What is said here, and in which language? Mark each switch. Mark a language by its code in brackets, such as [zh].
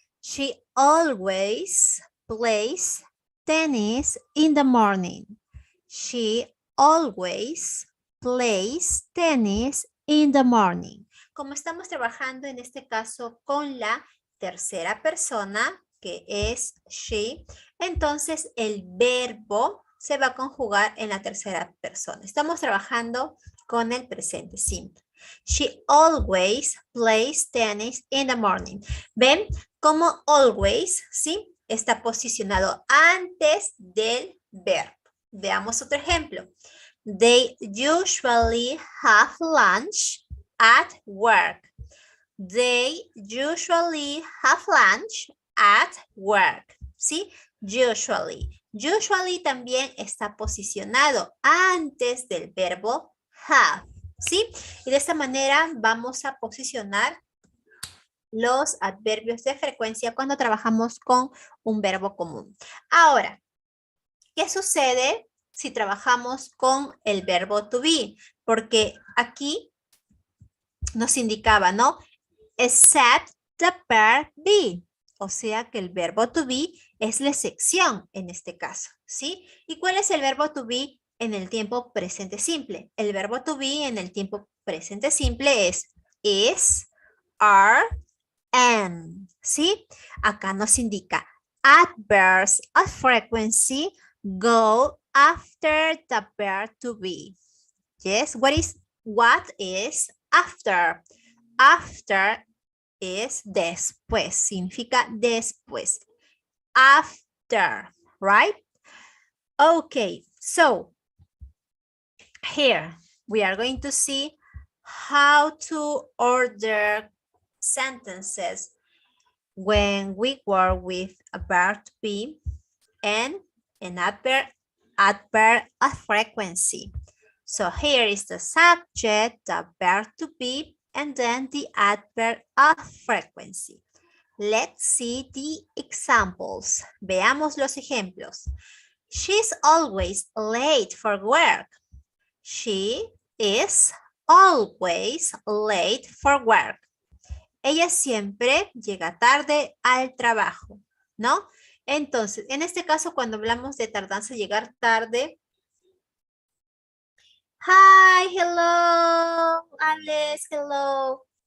[en] She always plays tennis in the morning. She always plays tennis in the morning. [es] Como estamos trabajando en este caso con la tercera persona, que es she, entonces el verbo se va a conjugar en la tercera persona. Estamos trabajando con el presente simple. [en] She always plays tennis in the morning. [es] ¿Ven? Como always, ¿sí? Está posicionado antes del verbo. Veamos otro ejemplo. [en] They usually have lunch at work. They usually have lunch at work, [es] ¿sí? [en] Usually. [es] Usually también está posicionado antes del verbo have, ¿sí? Y de esta manera vamos a posicionar los adverbios de frecuencia cuando trabajamos con un verbo común. Ahora, ¿qué sucede si trabajamos con el verbo to be? Porque aquí nos indicaba, ¿no? [en] Except the verb be. [es] O sea que el verbo to be es la excepción en este caso, ¿sí? ¿Y cuál es el verbo to be en el tiempo presente simple? El verbo to be en el tiempo presente simple es is, are, am, ¿sí? Acá nos indica [en] adverbs of frequency go after the verb to be. Yes, what is after? [es] After es después, significa después. [en] After, right? Okay, so here we are going to see how to order sentences when we work with a verb to be and an adverb of frequency. So here is the subject, the verb to be, and then the adverb of frequency. Let's see the examples. [es] Veamos los ejemplos. [en] She's always late for work. She is always late for work. [es] Ella siempre llega tarde al trabajo, ¿no? Entonces, en este caso, cuando hablamos de tardanza, llegar tarde. [en] Hi, hello, Alex, hello.